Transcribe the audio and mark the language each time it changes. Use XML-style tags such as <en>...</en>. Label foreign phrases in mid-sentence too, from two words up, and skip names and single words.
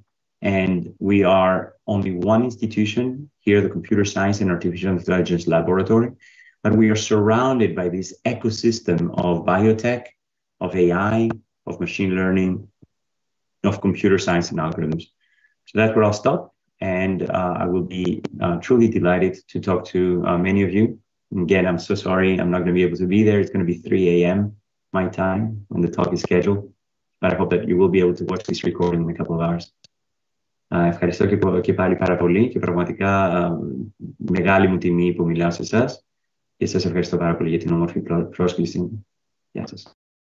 <en>And we are only one institution here, the Computer Science and Artificial Intelligence Laboratory, but we are surrounded by this ecosystem of biotech, of AI, of machine learning, of computer science and algorithms. So that's where I'll stop. And I will be truly delighted to talk to many of you. And again, I'm so sorry I'm not going to be able to be there. It's going to be 3 a.m. my time when the talk is scheduled. But I hope that you will be able to watch this recording in a couple of hours.</en> <el>Ευχαριστώ και πάλι πάρα πολύ και πραγματικά μεγάλη μου τιμή που μιλάω σε εσάς και σας ευχαριστώ πάρα πολύ για την όμορφη πρόσκληση. Γεια σας.</el>